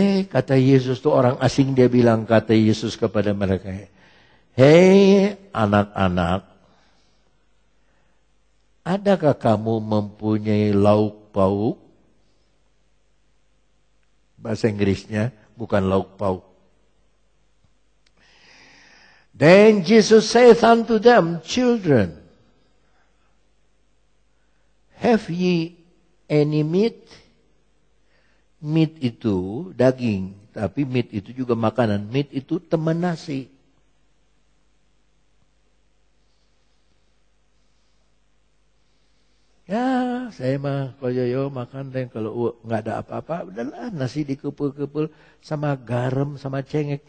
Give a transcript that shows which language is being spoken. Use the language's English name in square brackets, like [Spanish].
[Indonesian] Kata Yesus itu orang asing, dia bilang, kata Yesus kepada mereka, hei anak-anak, adakah kamu mempunyai lauk pauk? Bahasa Inggrisnya bukan lauk pauk. [English] Then Jesus saith unto them, children, have ye any meat? [Indonesian] Meat itu daging, tapi meat itu juga makanan. Meat itu teman nasi. Ya, saya mah koyoyo makan deh kalau nggak ada apa-apa, udahlah nasi dikepul-kepul sama garam sama cengek.